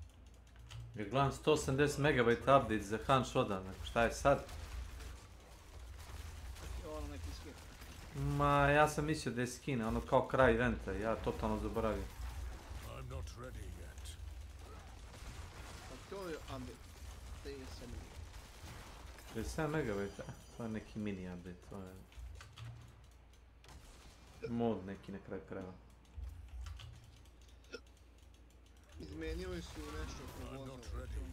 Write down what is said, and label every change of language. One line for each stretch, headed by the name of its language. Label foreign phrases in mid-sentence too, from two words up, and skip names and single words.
Serbian: Ja gledam 180 MB update za Han Shodan, šta je sad? Ma, ja sam mislio da je skin, ono kao kraj eventa, ja totalno zaboravio.
English: I'm not ready yet.
Serbian: Pa to je update. 37 megabajta, to je neki mini update, to je mod neki na kraju krajeva. Izmenili su nešto oko voza.